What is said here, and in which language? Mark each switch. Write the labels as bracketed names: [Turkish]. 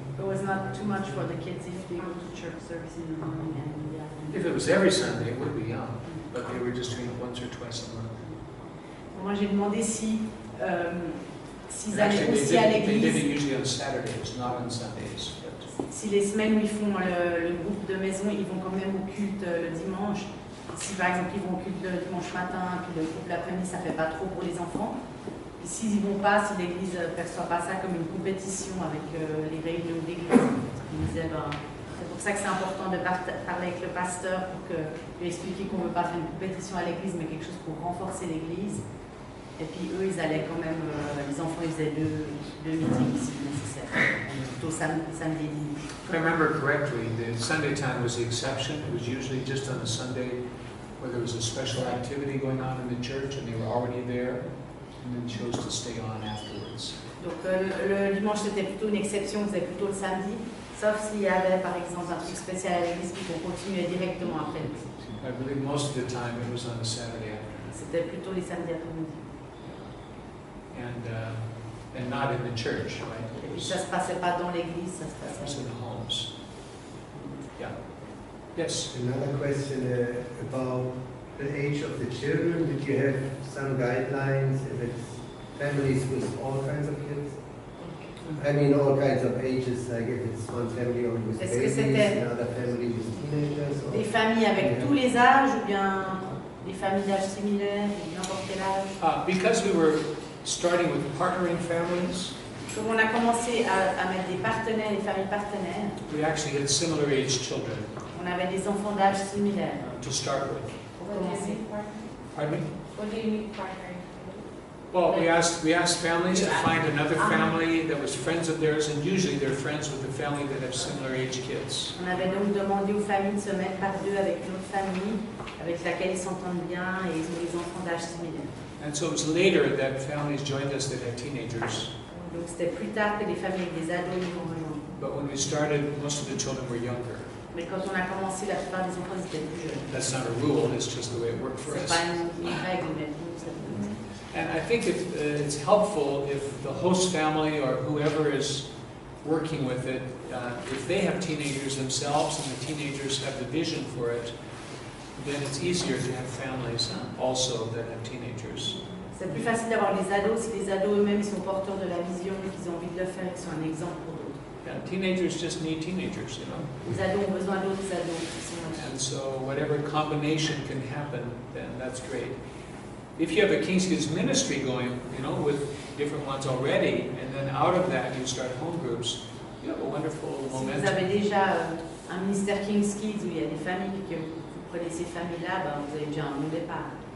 [English] It was not too much for the kids if they go to church service in the morning and in the afternoon. If it was every Sunday, it would be young, but they were just doing it once or twice a month. [French] Moi, j'ai demandé si s'ils allaient [English] actually, [French] aussi à [English] they did it [French] l'église, [English] usually on Saturdays, not on Sundays. But [French] si les semaines où ils font le groupe de maison, ils vont quand même au culte le dimanche. Si par exemple ils vont au culte le dimanche matin, puis le groupe l'après-midi, ça fait pas trop pour les enfants. Et s'ils y vont pas, si l'église ne perçoit pas ça comme une compétition avec les réunions d'église, ils disaient, c'est pour ça que c'est important de parler avec le pasteur pour lui expliquer qu'on ne veut pas faire une compétition à l'église, mais quelque chose pour renforcer l'église. Et puis eux, ils allaient quand même, les enfants, ils faisaient deux meetings si nécessaire, plutôt samedi et dimanche. [English] If I remember correctly, the Sunday time was the exception. It was usually just on a Sunday where there was a special activity going on in the church and they were already there and then chose to stay on afterwards. [French] Donc le dimanche, c'était plutôt une exception, c'était plutôt le samedi, sauf s'il y avait par exemple un truc spécial à l'église, puis qu'on continuait directement après le midi. [English] I believe most of the time it was on a Saturday afternoon. [French] C'était plutôt les samedis après-midi. [English] And not in the church, right? [French] Et puis ça se passait pas dans l'église, ça se [English] It was [French] passait. [English] in the homes. Yeah. Yes. Another question about the age of the children. Did you have some guidelines if it's families with all kinds of kids? I mean, all kinds of ages, like if it's one family only with [French] Est-ce que [English] babies, [French] c'était [English] another family with teenagers? Or... [French] Des familles avec tous les âges ou bien des familles d'âge similaires, n'importe quel âge? [English] Because we were starting with partnering families, [French] Comme on a commencé à mettre des partenaires, des familles partenaires, [English] we actually had similar age children [French] on avait des enfants d'âge similaire [English] to start with. [French] pour commencer. [English] Pardon me? What do you mean partnering? Well, we asked families to find another family that was friends of theirs, and usually they're friends with the family that have similar age kids. [French] On avait donc demandé aux familles de se mettre par deux avec une autre famille avec laquelle ils s'entendent bien et ils ont des enfants d'âge similaire. [English] And so it was later that families joined us that had teenagers. [French] Donc c'était plus tard que les familles avec des ados ils vont rejoindre. [English] But when we started, most of the children were younger. [French] Mais quand on a commencé, la plupart des enfants étaient plus jeunes. [English] That's not a rule, it's just the way it worked for [French] C'est [English] us. [French] pas une règle, mais pour nous, ça fait. [English] And I think it's helpful if the host family or whoever is working with it, if they have teenagers themselves and the teenagers have the vision for it, then it's easier to have families also that have teenagers. [French] C'est plus facile d'avoir les ados si les ados eux-mêmes sont porteurs de la vision et qu'ils ont envie de le faire et qu'ils sont un exemple pour d'autres. [English] Yeah, teenagers just need teenagers, you know. [French] Les ados ont besoin d'autres ados qui sont [English] And so whatever combination can happen, then that's great. If you have a King's Kids ministry going, you know, with different ones already, and then out of that you start home groups, you have a wonderful [French] Si vous [English] momentum. [French] avez déjà un ministère King's Kids où il y a des familles et que vous prenez ces familles-là, ben, vous avez déjà un bon départ.